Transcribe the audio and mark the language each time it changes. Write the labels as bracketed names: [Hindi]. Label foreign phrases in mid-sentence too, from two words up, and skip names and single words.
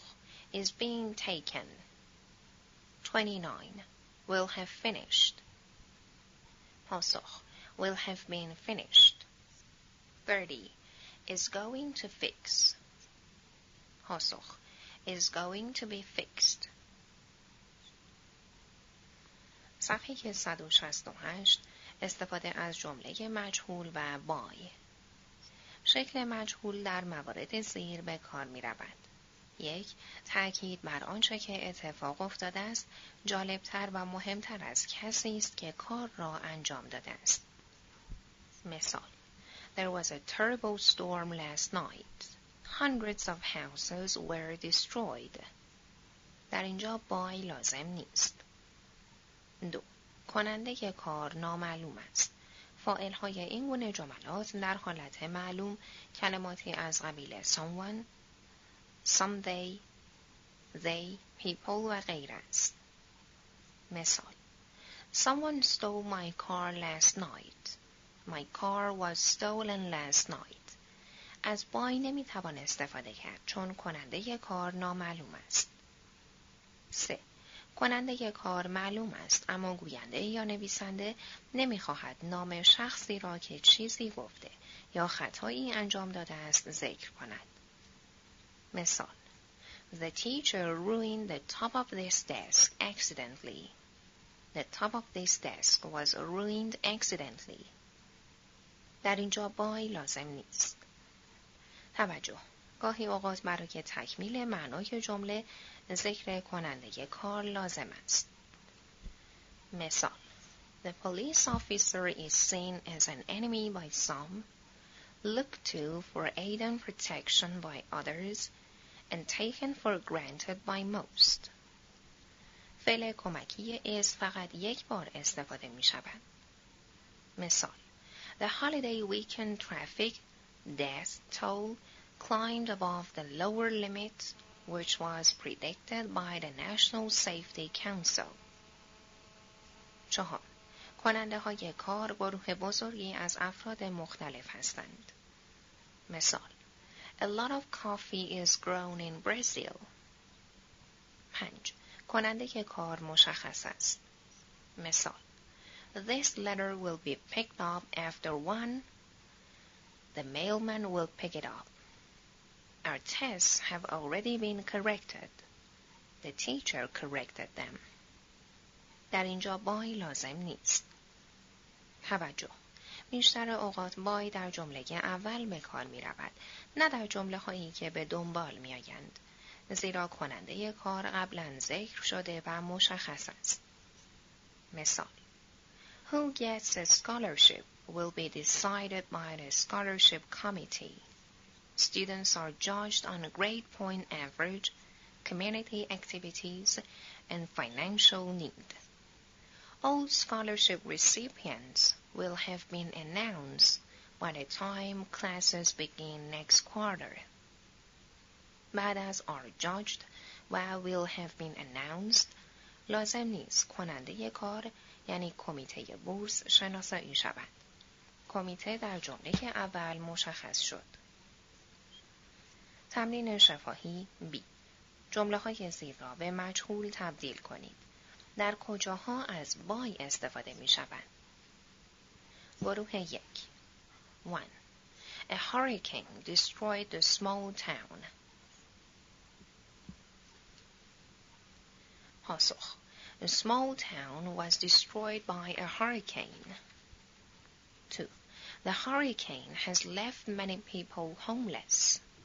[English] Is being taken. 29. Will have finished. پاسخ. Will have been finished. 30. Is going to fix. پاسخ. Is going to be fixed. [Persian] صفحه 168. استفاده از جمله مجهول و بای. شکل مجهول در موارد زیر به کار می رود. 1. تأکید بر آنچه که اتفاق افتاده است جالبتر و مهمتر از کسی است که کار را انجام داده است. مثال: [English] There was a terrible storm last night. Hundreds of houses were destroyed. [Persian] در اینجا بای لازم نیست. 2. کننده کار نامعلوم است. فاعل‌های این گونه جملات در حالت معلوم کلماتی از قبیل [English] someone، someday، they، people [Persian] و غیره است. مثال: [English] Someone stole my car last night. My car was stolen last night. [Persian] از بای نمیتوان استفاده کرد چون کننده کار نامعلوم است. 3. کننده کار معلوم است اما گوینده یا نویسنده نمیخواهد نام شخصی را که چیزی گفته یا خطایی انجام داده است ذکر کند. مثال: [English] The teacher ruined the top of this desk accidentally. The top of this desk was ruined accidentally. [Persian] در اینجا بای لازم نیست. توجه: گاهی اوقات برای تکمیل معنای جمله ذکر کننده کار لازم است. مثال: [English] The police officer is seen as an enemy by some, looked to for aid and protection by others, and taken for granted by most. [Persian] فعل کمکی is فقط یک بار استفاده می شود. مثال: [English] The holiday weekend traffic death toll climbed above the lower limit which was predicted by the National Safety Council. [Persian] 4. کننده های کار گروه بزرگی از افراد مختلف هستند. مثال: [English] A lot of coffee is grown in Brazil. [Persian] 5. کننده کار مشخص است. مثال: [English] This letter will be picked up after 1. The mailman will pick it up. Our tests have already been corrected. The teacher corrected them. [Persian] در اینجا بای لازم نیست. توجه: بیشتر اوقات بای در جمله اول به کار می رود، نه در جمله هایی که به دنبال می آیند. زیرا کننده کار قبلا ذکر شده و مشخص است. مثال: [English] Who gets a scholarship will be decided by the scholarship committee. Students are judged on a grade point average, community activities, and financial need. All scholarship recipients will have been announced by the time classes begin next quarter. [Persian] بعد از [English] are judged [Persian] و [English] will have been announced [Persian] لازم نیست کننده کار یعنی کمیته بورس شناسایی شود. کمیته در جمله اول مشخص شد. تمرین شفاهی B. جمله های زیر را به مجهول تبدیل کنید. در کجاها از بای استفاده می شوند؟ گروه 1. 1. [English] A hurricane destroyed the small town. پاسخ: A small town was destroyed by a hurricane. 2. The hurricane has left many people homeless.